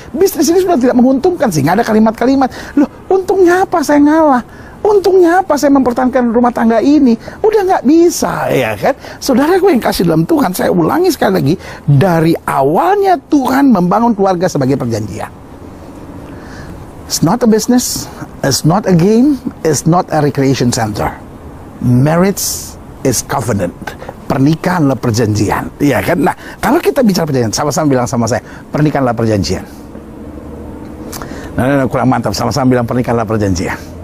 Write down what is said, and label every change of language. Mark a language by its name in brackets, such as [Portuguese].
[Indonesian] Bisnis ini sudah tidak menguntungkan sih, nggak ada kalimat-kalimat, loh untungnya apa saya ngalah? Untungnya apa saya mempertahankan rumah tangga ini? Udah nggak bisa, ya kan? Saudara gue yang kasih dalam Tuhan, saya ulangi sekali lagi, dari awalnya Tuhan membangun keluarga sebagai perjanjian. [English] It's not a business, it's not a game, it's not a recreation center. Marriage is covenant. [Indonesian] Pernikahan adalah perjanjian, iya kan? Nah, kalau kita bicara perjanjian, sama-sama bilang sama saya, pernikahan adalah perjanjian. Nah, kurang mantap, sama-sama bilang pernikahan adalah perjanjian.